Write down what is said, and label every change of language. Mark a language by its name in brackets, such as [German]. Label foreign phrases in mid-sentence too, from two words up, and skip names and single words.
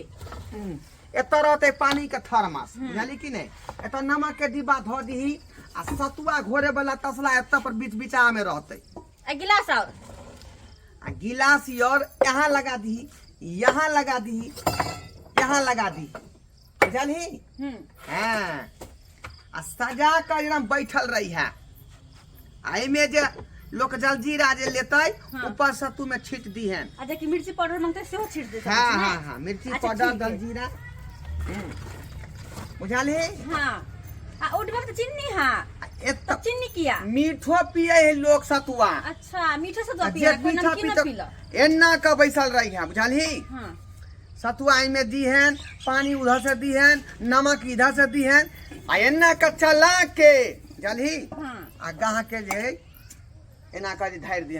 [Maithili] एत रहते पानी के थर्मस बुझली कि नहीं एत नमक के डिब्बा धो दीही आ सतुआ घोरे वाला तसला एत पर बीचा में रहते आ गिलास और आ गिलास और यहाँ लगा दीही यहाँ लगा दीही यहाँ लगा दी बुझली हां आ सजा कर एकदम बैठल रही है आई में जे लोग जलजीरा जे लेतै ऊपर सत्तू में छीट दी है अच्छा कि मिर्ची पाउडर मांगते सेहो छीट देते हां मिर्ची पाउडर जलजीरा बुझाले हां आ उठबे त चिन्नी हां एत चिन्नी किया मीठो पिए है लोग सतुआ अच्छा मीठा सतुआ पिए नमकीन न पीला एन्ना का बैसल रही है बुझाली हां सतुआ में दी है पानी उधर से दी है नमक इधर से दी है आ एन्ना का चला के बुझाली हां आ गाह के जे एना का धार दियन